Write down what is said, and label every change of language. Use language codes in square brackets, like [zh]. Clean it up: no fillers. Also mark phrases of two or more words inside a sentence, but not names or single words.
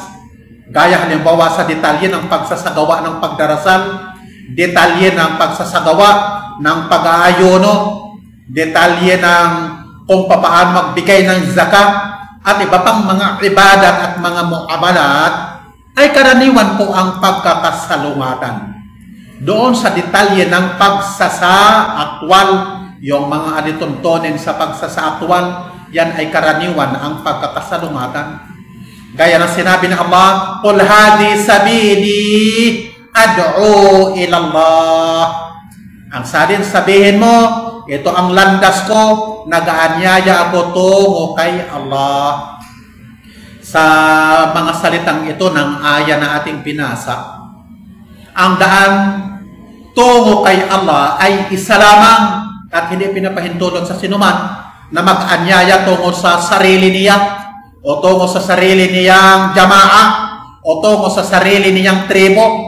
[tl] gaya halimbawa sa detalye ng pagsasagawa ng pagdarasal, detalye ng pagsasagawa ng pag-aayuno, detalye ng kung paano magbigay ng zakat at iba pang mga ibadat at mga muamalat, ay karaniwan po ang pagkakasalungatan doon sa detalye ng pagsasaaktwal yung mga alituntonin sa pagsasaaktwal, yan ay karaniwan ang pagkakasalungatan. Gaya ng sinabi ng Allah, [ar] "قل هذه سبيلي أدعو إلى الله." [tl] Ang sabihin mo, ito ang landas ko, nag-aanyaya ako tungo kay Allah. Sa mga salitang ito ng aya na ating binasa, ang daan tungo kay Allah ay isa lamang at hindi pinapahintulot sa sinuman na mag-anyaya tungo sa sarili niya o tungo sa sarili niyang jama'a o tungo sa sarili niyang tribo.